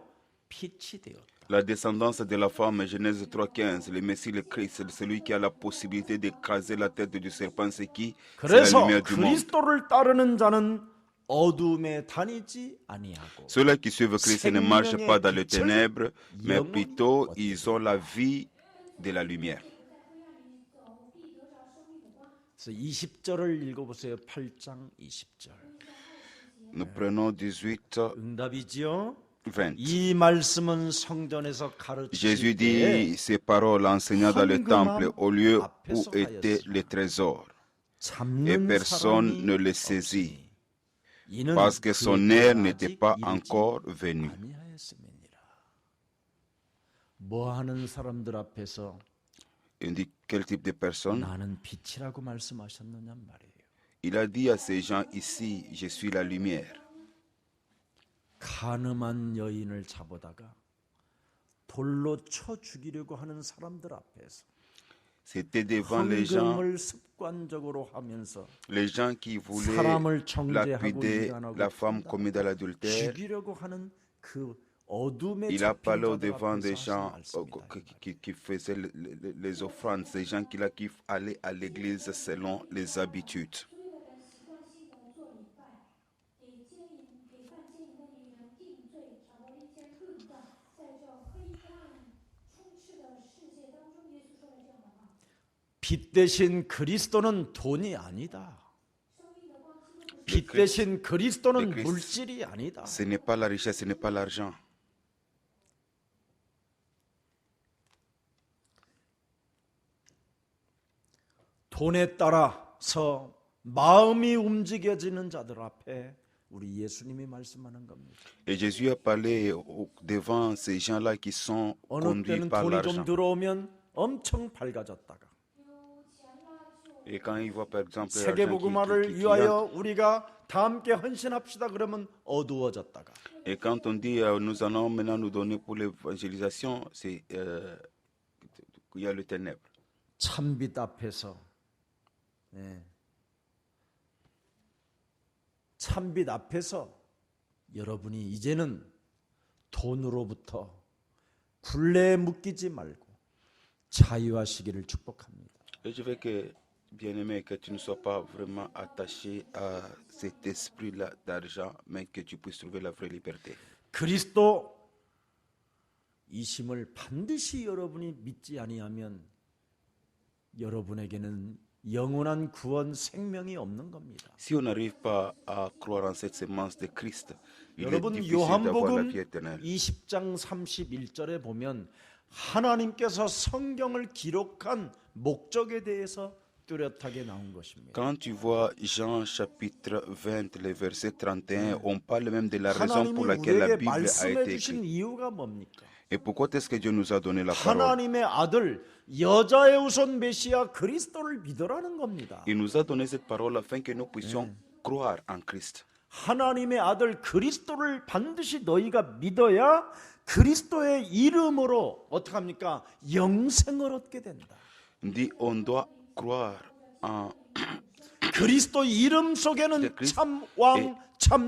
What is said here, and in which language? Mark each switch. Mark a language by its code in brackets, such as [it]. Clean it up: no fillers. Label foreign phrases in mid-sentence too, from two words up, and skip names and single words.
[ko] 빛이 되었다. [fr] La descendance de la femme, Genèse 3,15, le Messie, le Christ, celui qui a la possibilité d'écraser la tête du serpent, c'est qui? C'est la [ko] 그래서 [fr] lumière du monde. [ko] 그리스도를 따르는 자는 어둠에 다니지 아니하고 [fr] Ceux-là qui suivent Christ ne marchent pas dans les [ko] 빛을 [fr] ténèbres, mais [ko] 영원히 plutôt 얻게 [fr] ils ont la vie de la lumière. [ko] 그래서 20절을 읽어보세요. 8장 20절. [fr] Nous prenons 18, [ko] 응답이지요. 20. 이 말씀은 성전에서 Jésus 가르치실 때 [fr] dit ces paroles enseignant dans le temple au lieu où étaient les trésors, et [ko] 잡는 [fr] personne ne [ko] 사람이 [fr] le saisit, [ko] 없으니 이는 [fr] parce que son [ko] 그의 heure 때가 n'était 아직 pas 이르지 [fr] encore venue. [ko] 아니하였음이니라. 뭐 하는 사람들 앞에서 [fr] Il dit quel type de personne? [ko] 나는 빛이라고 말씀하셨느냐 말이에요. [fr] Il a dit à ces gens ici, je suis la lumière. [ko] 가늠한 여인을 잡아다가 돌로 쳐 죽이려고 하는 사람들 앞에서 [fr] C'était devant les gens [ko] 헌금을 습관적으로 하면서 [fr] qui voulaient [ko] 사람을 정죄하고 lapider 인간하고 [fr] la femme commis dans l'adultère. [ko] 죽이려고 하는 그 어둠에 [fr] Il a [ko] 잡힌 [fr] parlé au [ko] 자들 [fr] devant des [ko] 앞에서 gens 하신 말씀이다. [fr] qui faisaient les offrandes, ces gens qui allaient à l'église selon les habitudes. [ko] 빛 대신 그리스도는 돈이 아니다. 빛 대신 그리스도는 그리스도. 물질이 아니다. [fr] Ce n'est pas la richesse, ce n'est pas l'argent. [ko] 돈에 따라서 마음이 움직여지는 자들 앞에 우리 예수님이 말씀하는 겁니다. [fr] Et Jésus a parlé devant ces gens-là qui sont [ko] 어느 conduits 때는 par 돈이 좀 l'argent. 들어오면 엄청 밝아졌다가 [fr] Et quand il voit par exemple l'argent [ko] 세계복음화를 qui 위하여 entre, 우리가 다 함께 헌신합시다 그러면 어두워졌다가 [fr] et quand on dit nous allons maintenant nous donner pour l'évangélisation, c'est il y a le ténèbre. [ko] 참빛 앞에서 참빛 앞에서 여러분이 이제는 돈으로부터 굴레에 묶이지 말고 자유하시기를 축복합니다. [fr] Et je veux que, bien-aimé, que tu ne sois pas vraiment attaché à cet esprit-là d'argent, mais que tu puisses trouver la vraie liberté. [ko] 그리스도 이심을 반드시 여러분이 믿지 아니하면 여러분에게는 영원한 구원 생명이 없는 겁니다. [fr] Si on n'arrive pas à croire en cette semence de Christ, il est [ko] 여러분 [fr] difficile d'avoir la [ko] 요한복음 [fr] vie éternelle. [ko] 20장 31절에 보면 하나님께서 성경을 기록한 목적에 대해서 뚜렷하게 나온 것입니다. [fr] Quand tu vois Jean chapitre 20, le verset 31, on parle même de la raison pour [ko] 하나님이 [fr] laquelle la [ko] 우리에게 [fr] Bible a [ko] 말씀해 été 주신 écrite. 이유가 뭡니까? [fr] Et pourquoi est-ce que Dieu nous a donné la parole? [ko] 하나님의 아들 여자의 후손 메시아 그리스도를 믿으라는 겁니다. [fr] Il nous a donné cette parole afin que nous puissions croire en Christ. [ko] 하나님의 아들 그리스도를 반드시 너희가 믿어야 그리스도의 이름으로 어떻게 합니까? 영생을 얻게 된다. [fr] Il dit on doit croire en [ko] 그리스도 이름 속에는 Christ. 참 왕, 참